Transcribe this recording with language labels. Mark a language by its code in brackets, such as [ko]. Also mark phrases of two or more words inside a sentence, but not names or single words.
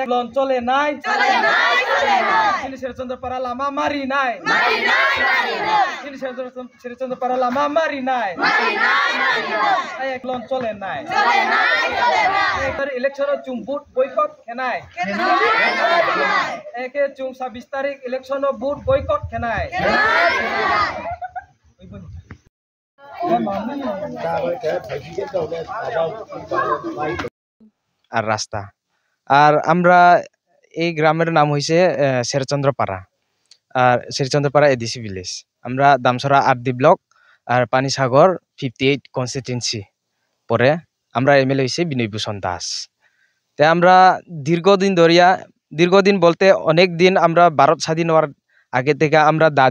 [trp] lon chole nai ini sercandra para lama marinai ini sercandra para lama marinai ayak lon chole nai election chung [en] vote boycott [trp] kenai eke chung 26 tarik [en] election vote boycott [trp] kenai [bn] আর রাস্তা আর আমরা এই গ্রামের নাম হইছে শেরচন্দ্রপাড়া আর শেরচন্দ্রপাড়া [en] ADC village [bn] আমরা দামসরা আরডি ব্লক আর পানিসাগর 58 কনস্টিটিউয়েন্সি পরে আমরা এমএলএ হইছে বিনয় ভূষণ দাস তে আমরা দীর্ঘদিন বলতে অনেক দিন আমরা ভারত স্বাধীন হওয়ার আগে থেকে আমরা